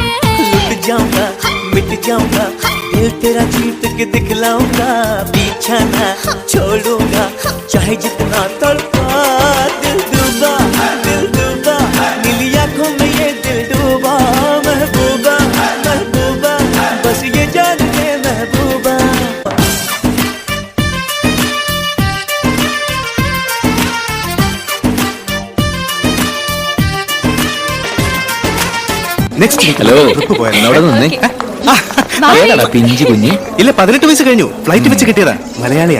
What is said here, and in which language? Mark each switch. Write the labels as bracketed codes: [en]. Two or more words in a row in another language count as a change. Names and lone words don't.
[hi] लुट जाऊंगा मिट जाऊंगा, दिल तेरा जीत के दिखलाऊंगा. पीछा ना छोड़ूंगा चाहे जितना तड़पा. दिल डूबा नीली आंखों में ये दिल डूबा. महबूबा महबूबा बस ये जान ले महबूबा. [ml] ഹലോ, അവിടെ നിന്നേ. ഏതാടാ പിഞ്ചു കുഞ്ഞ്? ഇല്ല, 18 വയസ്സ് കഴിഞ്ഞു. ഫ്ലൈറ്റ് വെച്ച് കിട്ടിയതാ. മലയാളിയാ.